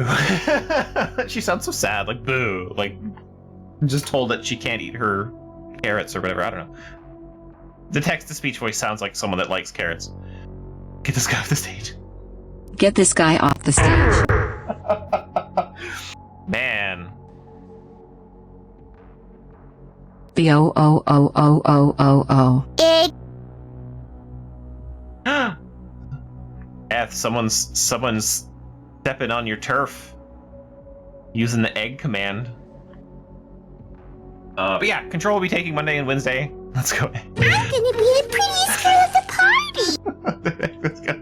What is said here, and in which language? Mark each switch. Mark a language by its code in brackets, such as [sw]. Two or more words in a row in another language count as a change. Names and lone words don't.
[en] She sounds so sad, like boo. Like just told that she can't eat her carrots or whatever. I don't know. The text-to-speech voice sounds like someone that likes carrots. Get this guy off the stage. Get this guy off the stage. Man. B-O-O-O-O-O-O-O. F, someone's stepping on your turf. Using the egg command. But yeah, Control will be taking Monday and Wednesday. Let's go. I'm gonna be the prettiest girl at the party!